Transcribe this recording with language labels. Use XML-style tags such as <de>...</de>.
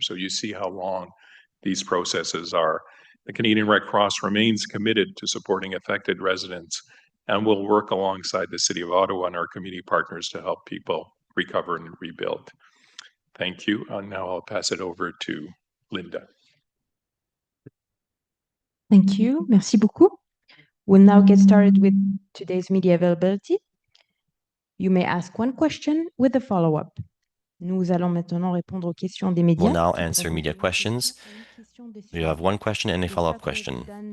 <en>So you see how long these processes are. The Canadian Red Cross remains committed to supporting affected residents and will work alongside the City of Ottawa and our community partners to help people recover and rebuild. Thank you. Now I'll pass it over to Linda. Thank you.</en> <fr>Merci beaucoup.</fr> <en>We'll now get started with today's media availability. You may ask one question with a follow-up.</en> <fr>Nous allons maintenant répondre aux questions des médias.</fr> <en>We'll now answer media questions. You have one question and a follow-up question.</en>